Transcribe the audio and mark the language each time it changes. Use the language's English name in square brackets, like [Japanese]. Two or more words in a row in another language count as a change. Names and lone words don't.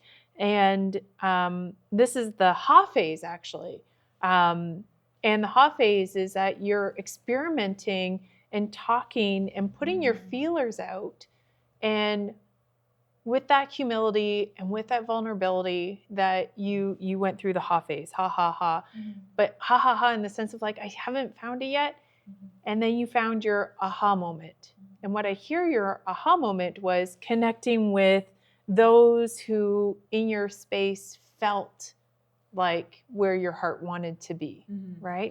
[English] And this is the ha phase, actually. And the ha phase is that you're experimenting and talking and putting your feelers out. And with that humility and with that vulnerability that you went through the ha phase, ha, ha, ha. But ha, ha, ha in the sense of like, I haven't found it yet. And then you found your aha moment. And what I hear your aha moment was connecting with those who in your space felt like where your heart wanted to be, right?